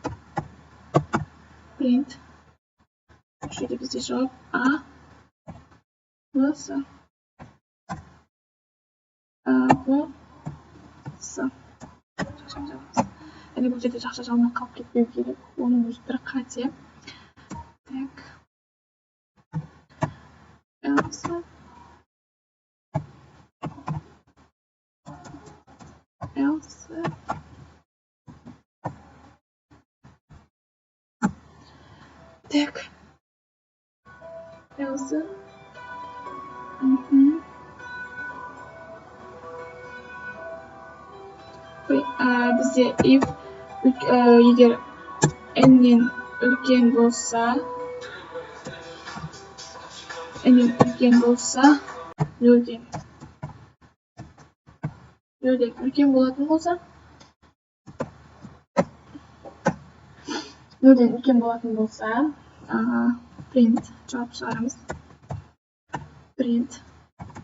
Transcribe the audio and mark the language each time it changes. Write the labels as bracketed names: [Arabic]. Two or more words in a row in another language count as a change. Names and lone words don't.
[Kazakh] Print. Осы жерде бізде жауап A, B, С. B, С. Әне бұл жерде жақша жалмай қалып кетпеу керек. Оның өзі бір қате. Так. Else. Так. Else. Бізде if егер n-нен үлкен болса 0-ден үлкен болатын болса 0-ден үлкен болатын болса print жауап шығарамыз.